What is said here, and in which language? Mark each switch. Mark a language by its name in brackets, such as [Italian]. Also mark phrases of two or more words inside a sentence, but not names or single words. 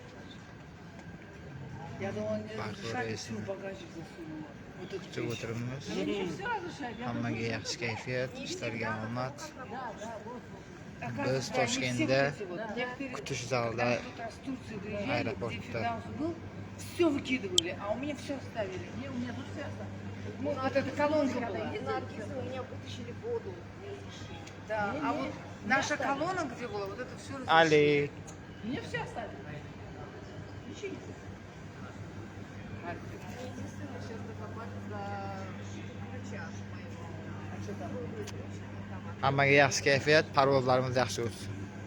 [Uzbek] Barcha reysni kutib o'tiribmiz. Hammaga yaxshi kayfiyat, ishlarga omad. Biz Toshkentda kutish zalida aeroportda. [Russian] Все выкидывали, а у меня все оставили. Не, у меня тут все оставили. Ну, вот эта колонка была. У меня вытащили воду. Да, а вот наша колонна, где была, вот это все Ali. Мне все оставили. Ничего не Единственное, сейчас докопались до врача моего. А что там? [Uzbek] Hammaga yaxshi kayfiyat, parvozlarimiz yaxshi o'tsin.